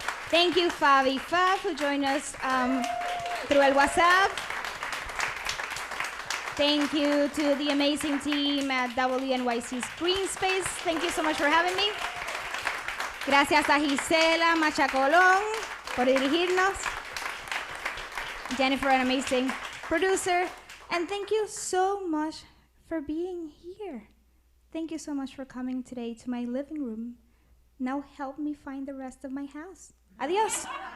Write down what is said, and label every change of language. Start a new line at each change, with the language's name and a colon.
English: Thank you, Fabi Fab, who joined us through el WhatsApp. Thank you to the amazing team at WNYC Screen Space. Thank you so much for having me.
Spanish: Gracias a Gisela Machacolón por dirigirnos.
English: Jennifer, an amazing producer. And thank you so much for being here. Thank you so much for coming today to my living room. Now help me find the rest of my house. Adiós.